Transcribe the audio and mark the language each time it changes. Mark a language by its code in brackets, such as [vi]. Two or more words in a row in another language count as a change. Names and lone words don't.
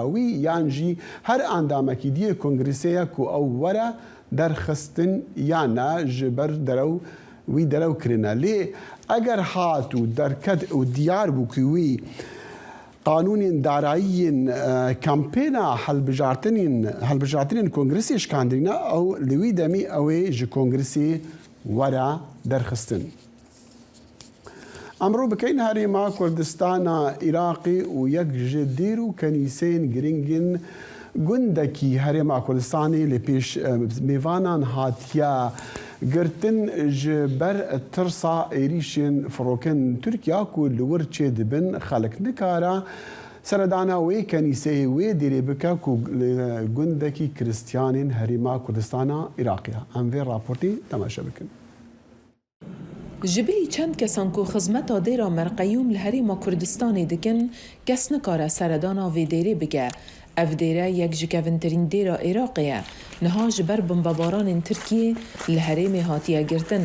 [ku] wî yan jî her endamekî diyê Kongresêya ku ew were derxistin yan ne ji ber derew wî derewkirine lê eger hat û derket û diyar bû ku wî qanûnên darayiyên kampêna helbijartinên Kongresê şikandîne ew li wî demî ew ê ji Kongresê were derxistin. ئەمڕۆ بکەین هەرێما کوردستانە عێراقی و یەک ji dêr û kenîseyên giringin gundekî herêma Kurdistanê li pêş mêvanan hatiye girtin ji ber tirsa êrişên firokên Tirkiya ku li wir çê dibin xelk nikare seredana wê kenîseyê wê dêrê bike ku gundekî Kiristiyanên herêma Kurdistana Iraqê. Em vê raportê temaşe bikin. جبلی چند کسان کو خدمت دیرا مرقیوم لهریما کردستانی دکن کس نکاره سردانا وی دیره بگه. اف دیره یک جکوینترین دیرا عراقیه. نها جبر بمباران ترکیه لهریم هاتیه گرتن.